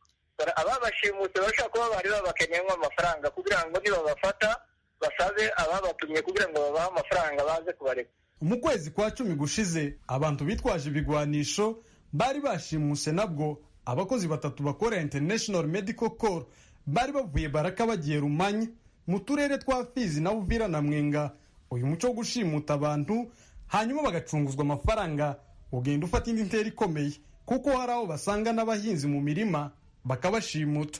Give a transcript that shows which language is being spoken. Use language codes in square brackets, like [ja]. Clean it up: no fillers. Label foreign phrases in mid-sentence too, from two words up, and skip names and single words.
[rw] Ababashimutse bashobora kuba bari babakenyemo amafaranga kugira ngo nibabafata basabe ababatumye kugira ngo babahe amafaranga baze kubareka. Mu kwezi kwa 10 gushize abantu bitwaje ibigwanisho bari bashimuse nabwo abakozi 3 bakorera International Medical Corps bari bavuye Baraka bagiye Rumanya mu turere twa Fizi na Uvira na Mwenga. Uyu muco wo gushimuta abantu hanyuma bagacunguzwa amafaranga ugenda ufata indi ntera ikomeye, kuko hari aho basanga n'abahinzi mu mirima bakabashimuta.